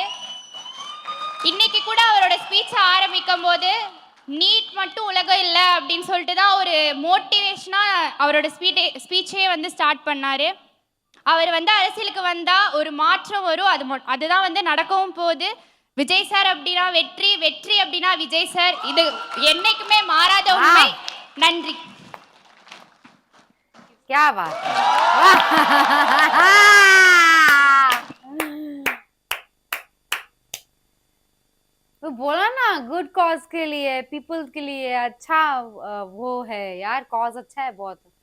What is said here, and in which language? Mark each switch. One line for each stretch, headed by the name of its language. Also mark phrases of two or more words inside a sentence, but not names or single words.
Tamil: இன்னைக்கு கூட அவரோட ஸ்பீச் ஆரம்பிக்கும் போது நீட் மட்டும் உலகம் இல்லை அப்படின்னு சொல்லிட்டு தான் ஒரு மோட்டிவேஷனா அவரோட ஸ்பீச்சே வந்து ஸ்டார்ட் பண்ணாரு. அவர் வந்து அரசியலுக்கு வந்தா ஒரு மாற்றம் வரும், அதுதான் வந்து நடக்கவும் போகுது. விஜய் சார் அப்படின்னா வெற்றி, வெற்றி அப்படின்னா விஜய் சார். இது என்னைக்குமே மாறாத உண்மை. நன்றி.
Hindi: क्या बात है। तो बोला ना,
English: good cause
Hindi: के लिए, पीपल के लिए अच्छा वो है यार, कॉज अच्छा है बहुत।